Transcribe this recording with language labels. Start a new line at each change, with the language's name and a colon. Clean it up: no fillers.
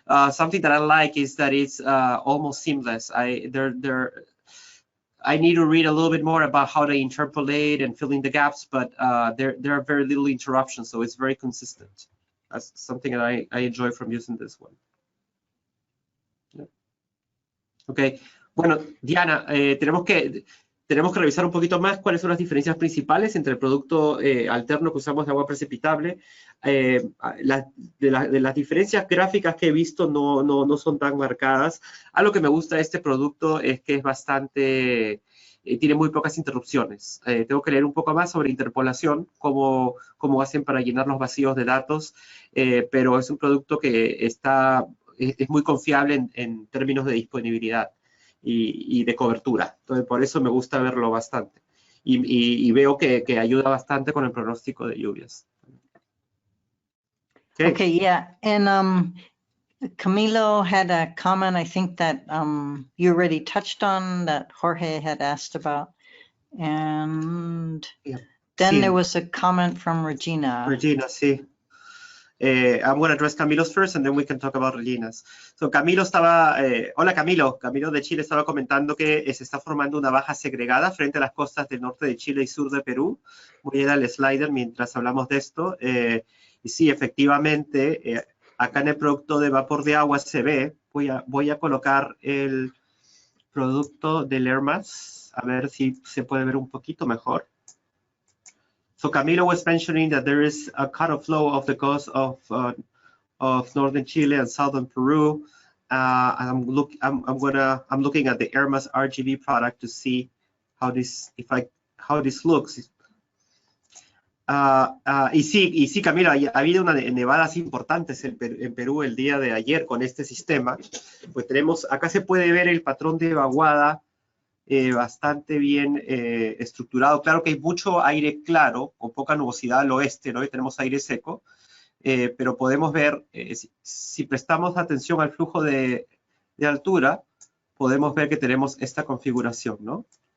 English: Something that I like is that it's almost seamless. I need to read a little bit more about how they interpolate and fill in the gaps, but there are very little interruptions, so it's very consistent. That's something that I enjoy from using this one. Yeah. Okay.
Spanish: Bueno, Diana, tenemos que revisar un poquito más cuáles son las diferencias principales entre el producto alterno que usamos de agua precipitable. De las diferencias gráficas que he visto no son tan marcadas. Algo que me gusta de este producto es que es bastante, tiene muy pocas interrupciones. Tengo que leer un poco más sobre interpolación, cómo hacen para llenar los vacíos de datos, pero es un producto que es muy confiable en términos de disponibilidad y de cobertura. Entonces, por eso me gusta verlo bastante. Y veo que ayuda bastante con el pronóstico de lluvias.
English: Okay, yeah. And Camilo had a comment, I think that you already touched on, that Jorge had asked about. And Yeah. then
Spanish: Sí.
English: there was a comment from Regina.
Spanish: Regina, sí.
English: I'm going to address Camilo's first, and then we can talk about Regina's.
Spanish: So Camilo estaba, hola Camilo de Chile estaba comentando que se está formando una baja segregada frente a las costas del norte de Chile y sur de Perú. Voy a ir al slider mientras hablamos de esto. Y sí, efectivamente, acá en el producto de vapor de agua se ve, voy a colocar el producto del ERMAS, a ver si se puede ver un poquito mejor.
English: So Camilo was mentioning that there is a cut-off flow of the coast of northern Chile and southern Peru. And I'm looking at the ERMAS RGB product to see how this looks.
Spanish: Y sí, Camilo, ha habido una nevadas importantes en Perú el día de ayer con este sistema. Pues acá se puede ver el patrón de vaguada bastante bien estructurado. Claro que hay mucho aire claro, con poca nubosidad al oeste, ¿no? Y tenemos aire seco, pero podemos ver, si prestamos atención al flujo de altura, podemos ver que tenemos esta configuración, ¿no?